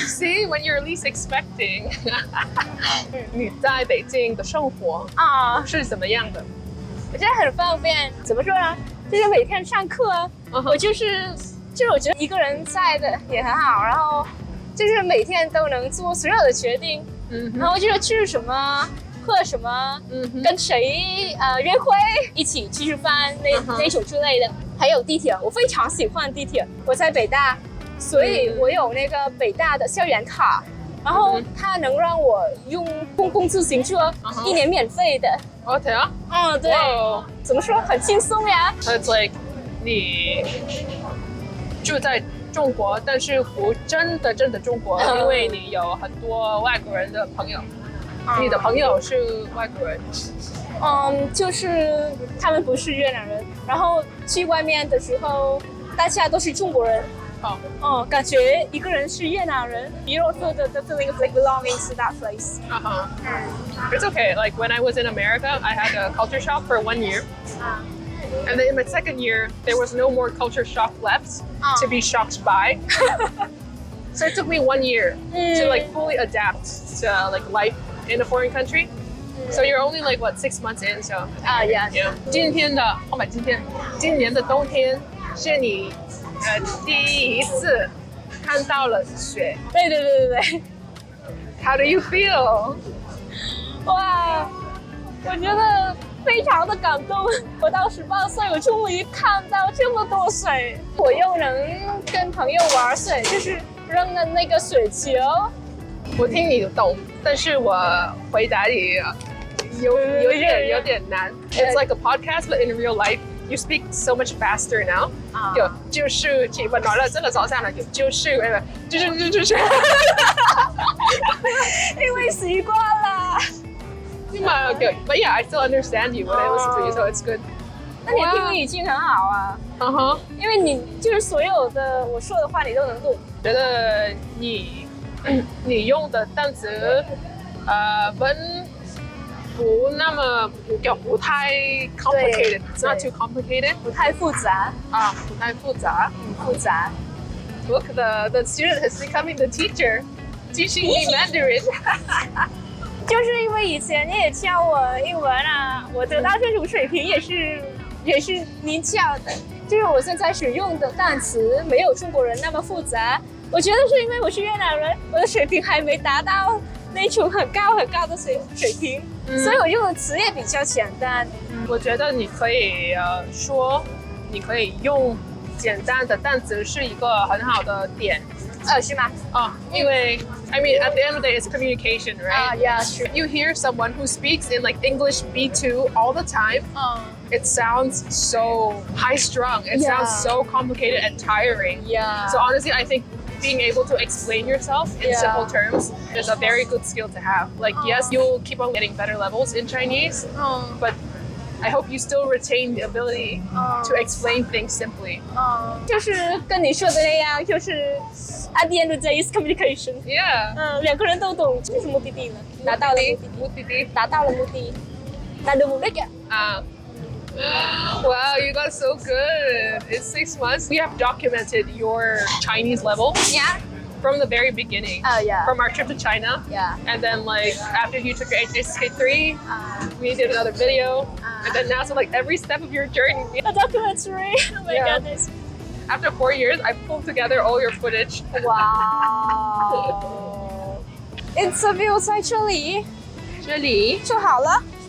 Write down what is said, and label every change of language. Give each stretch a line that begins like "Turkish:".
English: See, when you're least expecting.
Chinese: 你在北京的生活是怎么样的？我觉得很方便。怎么说呢？就是每天上课，我就是我觉得一个人在的也很好，然后就是每天都能做所有的决定，然后就是去什么喝什么，跟谁约会，一起去吃饭那种之类的。还有地铁，我非常喜欢地铁。我在北大，所以我有那个北大的校园卡，然后它能让我用公共自行车1年免费的。对啊。对。怎么说？很轻松呀。
English: It's like
Chinese: 你住在中国，但是不真的中国，因为你有很多外国人的朋友。你的朋友是外国人？就是他们不是越南人，然后去外面的时候，大家都是中国人。感觉一个人是越南人。
English: You don't feel the feeling of like belonging to that place. It's okay. Like when I was in America, I had a culture shock for 1 year. And then in my second year, there was no more culture shock left to be shocked by. So it took me 1 year to like fully adapt to like life in a foreign country. So you're only like what 6 months in. So yeah.
Chinese: 今年的冬天是你第一次看到了雪。对。
English: How do you feel?
Chinese: 哇，我觉得非常的感动。我到18岁，我终于看到这么多水，我又能跟朋友玩水，就是扔的那个水球。我听你懂，但是我回答你有点难。
English: It's like a podcast, but in real life, you speak so much faster now.
Chinese: 就是我拿了这个早上了，就是因为习惯了。
English: But yeah, I still understand you when I listen to you, so it's good.
Chinese: 那你听力已经很好啊。因为你就是所有的我说的话你都能懂。觉得你用的单词文不那么不太 complicated.
English: It's not too complicated.
Chinese: 不太复杂。不太复杂。复杂。
English: Look, the student is becoming the teacher, teaching me Mandarin.
Chinese: 就是因为以前你也教我英文啊，我得到这种水平也是您教的。就是我现在使用的单词没有中国人那么复杂。我觉得是因为我是越南人，我的水平还没达到那种很高的水平，所以我用的词也比较简单。我觉得你可以你可以用简单的单词是一个很好的点。是吗？因为
English: I mean, at the end of the day, it's communication, right? Yeah, true. You hear someone who speaks in like English B2 all the time. It sounds so high-strung. It sounds so complicated and tiring. Yeah. So honestly, I think being able to explain yourself in simple terms is a very good skill to have. Like, yes, you'll keep on getting better levels in Chinese, but I hope you still retain the ability to explain things simply.
Chinese: 就是跟你说的那样，就是
English: at the end of the day is communication. Yeah.
Chinese: 两个人都懂，这是目的地了，达到了目的，达到了目的，达到目的呀。
English: Wow, you got so good. It's 6 months. We have documented your Chinese level. Yeah. From the very beginning. Yeah. From our trip to China. Yeah. And then like after you took your HSK3, we did another video. And then now, so like every step of your journey. A documentary. Oh my goodness. After 4 years, I pulled together all your footage. Wow.
Chinese: Interview 在这里就好了，